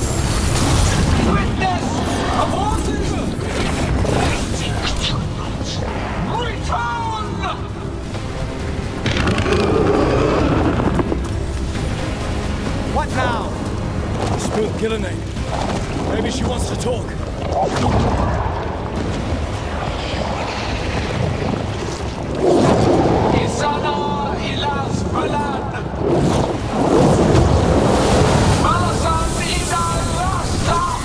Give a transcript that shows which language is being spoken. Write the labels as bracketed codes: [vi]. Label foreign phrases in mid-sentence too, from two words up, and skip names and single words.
[en] Witness! Aborted! Return! Gillenane. Maybe she wants to talk. Isana ilas Balan. Malasan idal rasta.